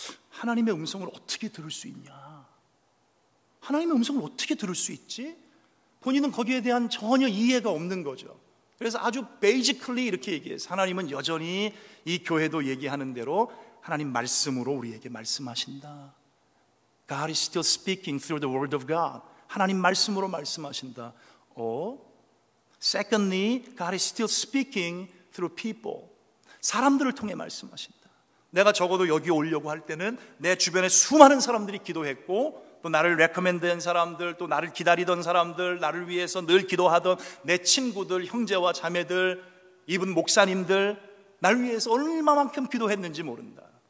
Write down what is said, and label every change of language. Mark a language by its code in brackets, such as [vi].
[ko] 하나님의 음성을 어떻게 들을 수 있냐? 하나님의 음성을 어떻게 들을 수 있지? 본인은 거기에 대한 전혀 이해가 없는 거죠. 그래서 아주 베이지컬리 이렇게 얘기해서 하나님은 여전히 이 교회도 얘기하는 대로 하나님 말씀으로 우리에게 말씀하신다. [en] God is still speaking through the word of God. [ko] 하나님 말씀으로 말씀하신다. [en] Secondly, God is still speaking through people. [ko] 사람들을 통해 말씀하신다. 내가 적어도 여기 오려고 할 때는 내 주변에 수많은 사람들이 기도했고, 또 나를 레커멘드한 사람들, 또 나를 기다리던 사람들, 나를 위해서 늘 기도하던 내 친구들, 형제와 자매들, 이분 목사님들, 나를 위해서 얼마만큼 기도했는지 모른다.